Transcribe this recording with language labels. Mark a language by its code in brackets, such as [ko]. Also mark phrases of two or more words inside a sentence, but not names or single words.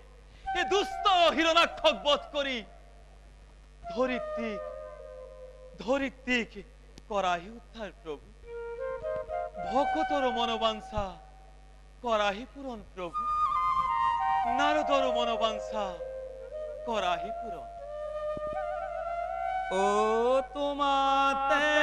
[as] এই দুষ্ট হিৰণ্যাক্ষক বধ কৰি ধৰিত্ৰীক ধরিত্রিক করাহি উদ্ধার প্রভু, ভকতর মনোবাঞ্ছা করাহি পূরণ প্রভু, নারদর মনোবাঞ্ছা করাহি পূরণ। ও তোমাতে